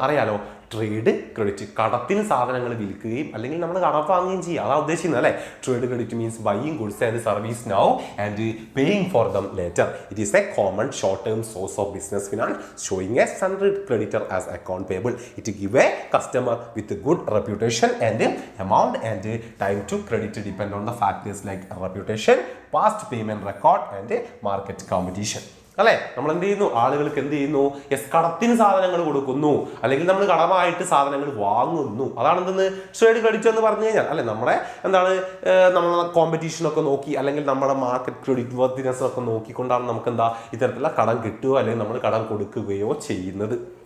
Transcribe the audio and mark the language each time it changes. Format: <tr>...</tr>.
<ml>അറിയാലോ, trade credit കടത്തിന് സാധനങ്ങൾ വിൽക്കുകയും അല്ലെങ്കിൽ നമ്മൾ കടം വാങ്ങുകയും ചെയ്യുക, അതാ ഉദ്ദേശിക്കുന്നത് അല്ലേ.</ml> <en>Trade credit means buying goods and service now and paying for them later. It is a common short term source of business finance showing a sundry creditor as account payable. It give a customer with good reputation and amount and time to credit depend on the factors like reputation, past payment record and market competition.</en> <ml>അല്ലെ, നമ്മൾ എന്ത് ചെയ്യുന്നു? ആളുകൾക്ക് എന്ത് ചെയ്യുന്നു? Yes, കടത്തിന് സാധനങ്ങൾ കൊടുക്കുന്നു അല്ലെങ്കിൽ നമ്മൾ കടമായിട്ട് സാധനങ്ങൾ വാങ്ങുന്നു. അതാണ് എന്തെന്ന് ട്രേഡ് ക്രെഡിറ്റ് എന്ന് പറഞ്ഞു കഴിഞ്ഞാൽ അല്ലെ. നമ്മുടെ എന്താണ്, നമ്മളെ കോമ്പറ്റീഷനൊക്കെ നോക്കി അല്ലെങ്കിൽ നമ്മുടെ മാർക്കറ്റ് ക്രെഡിറ്റ് വർത്തിനെസ് ഒക്കെ നോക്കിക്കൊണ്ടാണ് നമുക്ക് എന്താ ഇത്തരത്തിലുള്ള കടം കിട്ടുകയോ അല്ലെങ്കിൽ നമ്മൾ കടം കൊടുക്കുകയോ ചെയ്യുന്നത്.</ml>